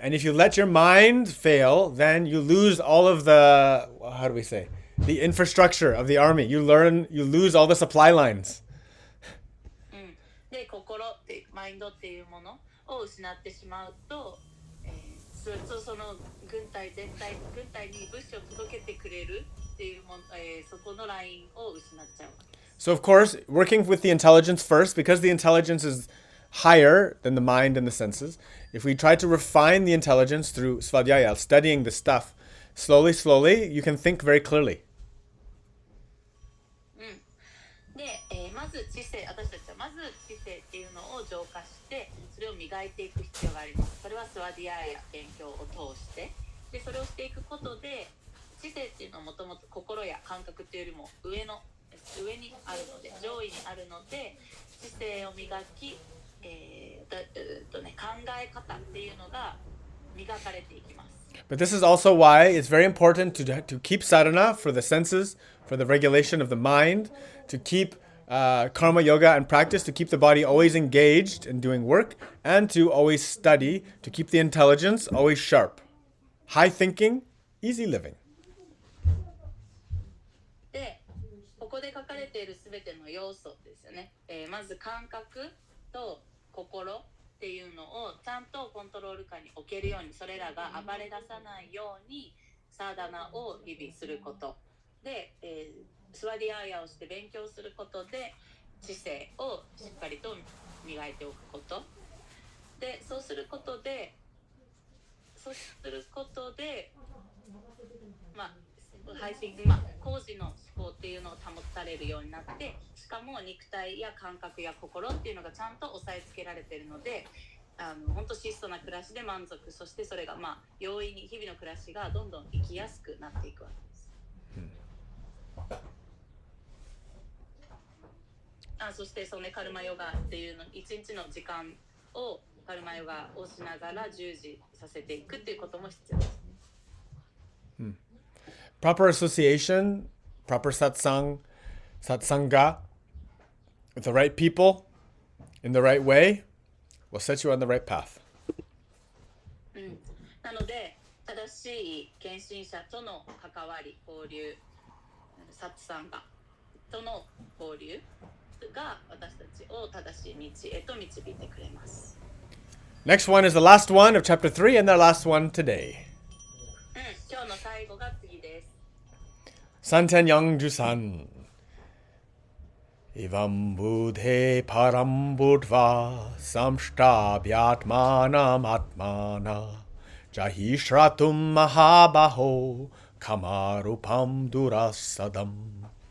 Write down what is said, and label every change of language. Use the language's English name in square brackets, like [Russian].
[English] And if you let your mind fail, then you lose all of the, how do we say, the infrastructure of the army. You lose all the supply lines. [Japanese] で心ってマインドっていうものを失ってしまうと、その軍隊に物資を届けてくれるっていうもの、そこのラインを失っちゃう。 [English] So of course, working with the intelligence first, because the intelligence is higher than the mind and the senses, if we try to refine the intelligence through svadhyaya, studying the stuff, slowly, you can think very clearly. [Japanese] で、私たちはまず知性っていうのを浄化してそれを磨いていく必要があります。それはスワディアや勉強を通してでそれをしていくことで知性っていうのはもともと心や感覚っていうよりも上にあるので上位にあるので知性を磨き、考え方っていうのが磨かれていきます。 [English] But this is also why it's very important to keep sadhana for the senses, for the regulation of the mind, to keep karma yoga and practice, to keep the body always engaged in doing work, and to always study, to keep the intelligence always sharp. High thinking, easy living. [Japanese] で、ここで書かれているすべての要素ですよね。まず感覚と心っていうのをちゃんとコントロール下に置けるようにそれらが暴れ出さないようにサーダナを日々することで、スワディアーヤをして勉強することで知性をしっかりと磨いておくことでそうすることで工事の思考っていうのを保たれるようになってしかも肉体や感覚や心っていうのがちゃんと抑えつけられているので本当質素な暮らしで満足そしてそれが容易に日々の暮らしがどんどん生きやすくなっていくわけです、そしてその、カルマヨガっていうの一日の時間をカルマヨガをしながら従事させていくっていうことも必要ですね。 [English] Proper association, proper satsanga, with the right people, in the right way, will set you on the right path. [Japanese] なので、正しい献身者との関わり、交流、サツサンガとの交流が私たちを正しい道へと導いてくれます。 [English] Next one is the last one of chapter 3 and the last one today. [Japanese] 今日の最後が次です。 [Sanskrit] Santen Yang Jusan. Evam budhe param budva samshtabhyatmanam atmana jahi shratum mahabaho kamarupam durasadam.